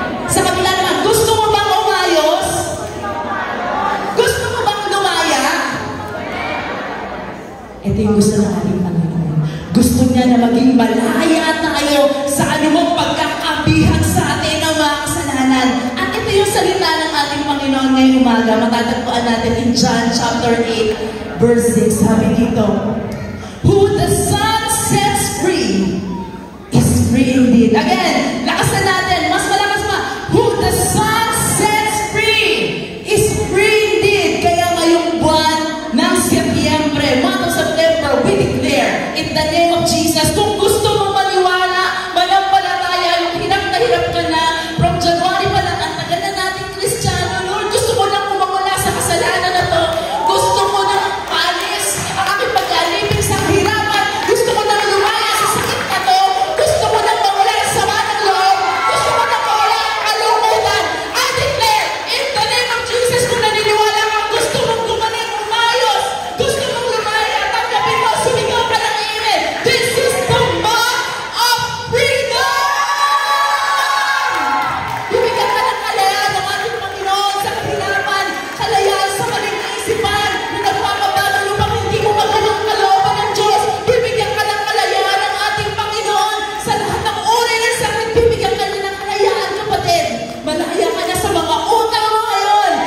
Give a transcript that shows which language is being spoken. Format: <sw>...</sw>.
<tl>Sa kabila naman, gusto mo bang umayos? Gusto mo bang lumaya? Ito yung gusto ng ating Panginoon. Gusto niya na maging malaya tayo sa anumang pagkakabihan sa atin ng mga kasalanan. At ito yung salita ng ating Panginoon ngayong umaga. Matatagpuan natin</tl> <en>in John chapter 8, verse 6.</en> <tl>Sabi dito,</tl> <en>who the Son sets free is free indeed. Again,</en> <tl>lakasan natin. Mas malakas pa.</tl> <en>Who the Son sets free is free indeed.</en> <tl>Kaya ngayong buwan ng Setyembre,</tl> <en>month of September, we declare in the name of Jesus,</en> <tl>kung gusto mong maniwala, manampalataya, yung hirap na hirap ka na, from January pa lang, ang tagal na natin Kristiyano, Lord, gusto mo nang kumawala sa kasalanan na to, gusto mo nang paalis ang aking pag-alipin sa kahirapan, gusto mo nang lumaya sa sakit na to, gusto mo nang mawala sa sama ng loob, gusto mo nang mawala ang kalungkutan.</tl> <en>I declare, in the name of Jesus,</en> <tl>kung naniniwala ka, gusto mong gumaling, umayos, gusto mong lumaya, tanggapin mo, sumigaw ka ng amen.</tl> <en>This is the month of freedom!</en> <tl>Bibigyan ka ng kalayaan ng ating Panginoon sa kahirapan, kalayaan sa maling isipan, na nagpapabago upang hindi mo magalang kalooban ng Diyos. Bibigyan ka ng kalayaan ng ating Panginoon sa lahat ng uri ng sakit. Bibigyan ka ng kalayaan, kapatid. Malaya ka na sa mga utang mo ngayon.</tl>